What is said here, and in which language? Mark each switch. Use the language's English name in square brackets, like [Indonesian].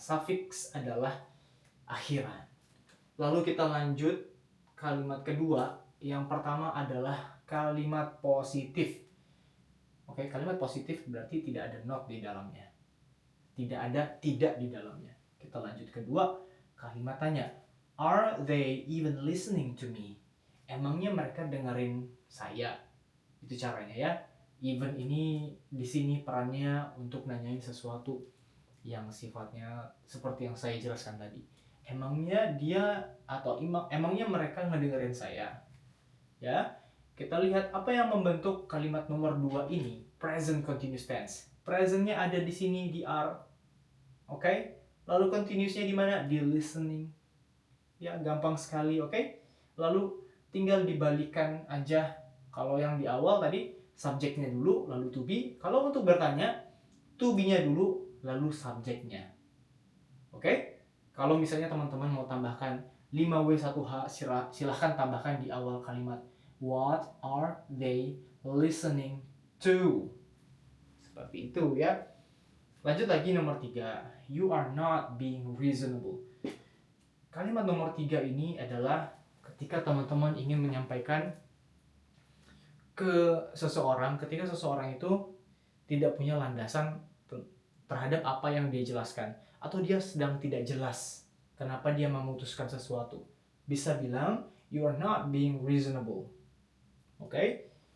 [Indonesian] Suffix adalah akhiran. Lalu kita lanjut kalimat kedua. Yang pertama adalah kalimat positif. Oke, kalimat positif berarti tidak ada not di dalamnya. Tidak ada tidak di dalamnya. Kita lanjut kedua, kalimat tanya. [English] Are they even listening to me? [Indonesian] Emangnya mereka dengerin saya? Itu caranya ya. Even ini di sini perannya untuk nanyain sesuatu yang sifatnya seperti yang saya jelaskan tadi. Emangnya dia atau emangnya mereka ngedengerin saya? Ya. Kita lihat apa yang membentuk kalimat nomor 2 ini, present continuous tense. Presentnya ada di sini di are. Oke? Lalu continuousnya di mana? Di listening. Ya, gampang sekali, oke? Lalu tinggal dibalikan aja. Kalau yang di awal tadi subjeknya dulu lalu to be. Kalau untuk bertanya, to be-nya dulu lalu subjeknya. Oke? Kalau misalnya teman-teman mau tambahkan 5W1H, silahkan tambahkan di awal kalimat. [English] What are they listening to? [Indonesian] Seperti itu ya. Lanjut lagi nomor 3. [English] You are not being reasonable. [Indonesian] Kalimat nomor 3 ini adalah ketika teman-teman ingin menyampaikan ke seseorang, ketika seseorang itu tidak punya landasan terhadap apa yang dia jelaskan, atau dia sedang tidak jelas kenapa dia memutuskan sesuatu. Bisa bilang, [English] you are not being reasonable. [Indonesian] Oke?